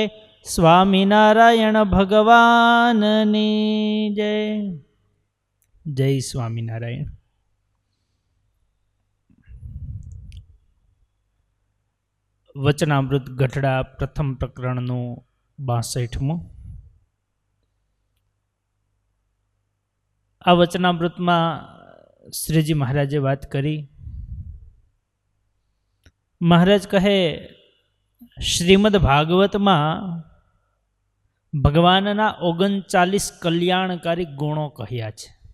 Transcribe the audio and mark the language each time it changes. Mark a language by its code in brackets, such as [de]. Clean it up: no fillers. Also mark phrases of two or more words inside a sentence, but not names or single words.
[gu] સ્વામીનારાયણ ભગવાનની જય। જય સ્વામીનારાયણ। વચનામૃત ગઢડા પ્રથમ प्रकरणનું 62મું। આ વચનામૃતમાં શ્રીજી મહારાજે વાત કરી। મહારાજ કહે શ્રીમદ ભાગવતમાં ભગવાનના 39 કલ્યાણકારી ગુણો કહ્યા છે।